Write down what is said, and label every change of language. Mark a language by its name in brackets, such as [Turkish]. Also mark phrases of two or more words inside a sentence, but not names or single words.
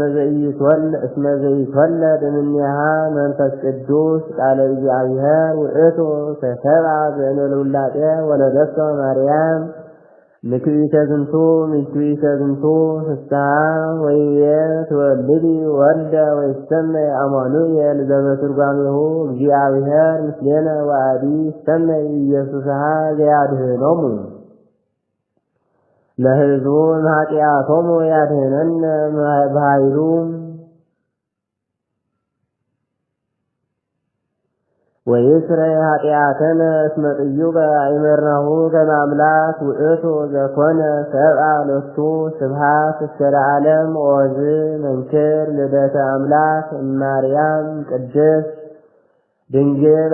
[Geez] ዘይትወለድ እምኔሃ መንፈስ ቅዱስ ቃለ እግዚአብሔር ውእቱ ተሰብአ ዘእንበለ ውላጤ ወለደቶ ማርያም ምክቢተ ዝንቱ ፍስሐ ወይቤ ትወልዲ ወልደ ወይሰመይ አማኑኤል ዘበትርጓሜሁ እግዚአብሔር ምስሌነ ወአዲ ይሰመይ ኢየሱስሃ ዘያድኅኖሙ ለሕዝቡ እምኃጢአቶሙ ያድኅነነ በኃይሉ ወይስረይ ኃጢአተነ እስመ ጥዩቀ አእመርናሁ ከመ አምላክ ውእቱ ዘኮነ ሰብአ ሎቱ ስብሐት እስከ ለዓለም። ኦዝ መንክር ልደተ አምላክ እማርያም ቅድስት ድንግል